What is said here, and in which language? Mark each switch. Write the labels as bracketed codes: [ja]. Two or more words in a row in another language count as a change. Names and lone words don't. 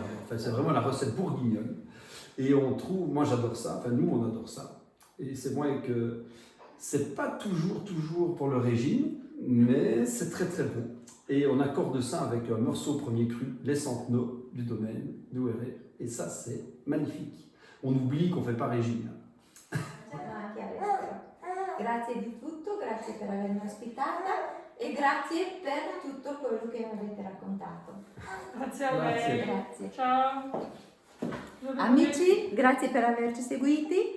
[fr] Enfin, c'est vraiment la recette bourguignonne. Et on trouve, moi j'adore ça, enfin nous on adore ça. Et c'est vrai que c'est pas toujours pour le régime, mais c'est très très bon. Et on accorde ça avec un Meursault premier cru, les Centenaux, du domaine d'URE. Et ça, c'est magnifique. On oublie qu'on ne fait pas régime. [it] Ma anche all'estero. Grazie di tutto, grazie per avermi ospitata e grazie per tutto quello che mi avete raccontato. Grazie a Grazie. lei. Grazie. Ciao. Amici, grazie per averci seguiti.